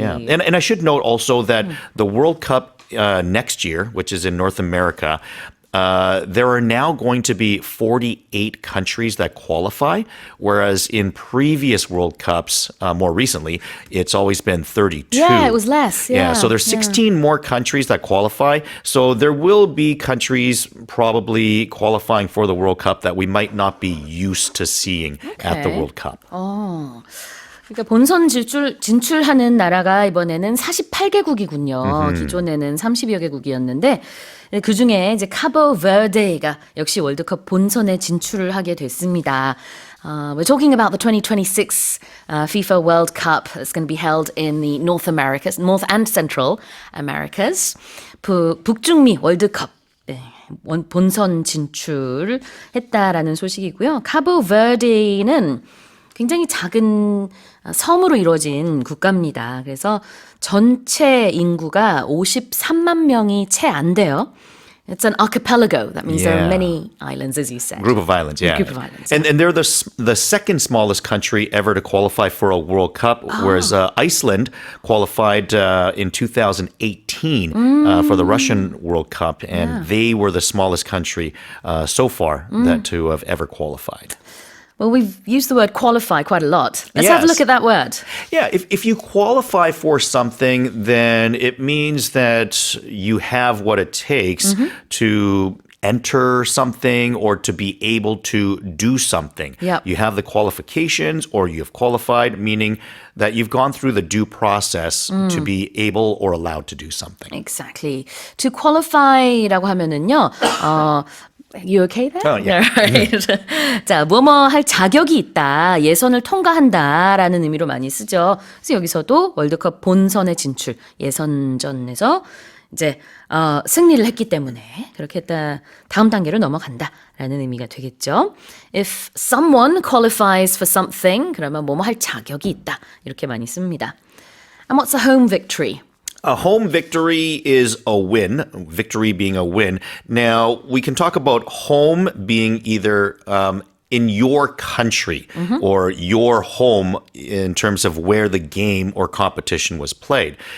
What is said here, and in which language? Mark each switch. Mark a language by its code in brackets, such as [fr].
[en] And I should note also that the World Cup next year, which is in North America, there are now going to be 48 countries that qualify, whereas in previous World Cups, more recently, it's always been 32. Yeah, it was less. Yeah, So there's 16 more countries that qualify. So there will be countries probably qualifying for the World Cup that we might not be used to seeing at the World Cup. [ko] 그러니까 본선 진출하는 나라가 이번에는 48개국이군요. 기존에는 30여 개국이었는데 그중에 이제 카보 베르데가 역시 월드컵 본선에 진출을 하게 됐습니다. [en] We're talking about the 2026 FIFA World Cup that's going to be held in the North and Central Americas. [ko] 북중미 월드컵 본선 진출했다라는 소식이고요. 카보 베르데는 굉장히 작은 섬으로 이루어진 국가입니다. 그래서 전체 인구가 53만 명이 채 안 돼요. [en] It's an archipelago. That means there are many islands, as you said. Group of islands, yeah. Group of islands. And they're the second smallest country ever to qualify for a World Cup, whereas Iceland qualified in 2018 for the Russian World Cup, and they were the smallest country so far to have ever qualified. Well, we've used the word qualify quite a lot. Let's have a look at that word. Yeah, if you qualify for something, then it means that you have what it takes to enter something or to be able to do something. Yep. You have the qualifications or you have qualified, meaning that you've gone through the due process to be able or allowed to do something. Exactly. [ko] To qualify라고 하면은요. [en] You okay there? Oh, yeah. Right. [ko] 자, 뭐뭐 할 자격이 있다, 예선을 통과한다라는 의미로 많이 쓰죠. 그래서 여기서도 월드컵 본선에 진출, 예선전에서 이제 승리를 했기 때문에 그렇게 했다, 다음 단계로 넘어간다라는 의미가 되겠죠. [en] If someone qualifies for something, [ko] 그러면 뭐뭐 할 자격이 있다, 이렇게 많이 씁니다. [en] And what's a home victory? A home victory is a win, victory being a win. Now, we can talk about home being either in your country or your home in terms of where the game or competition was played.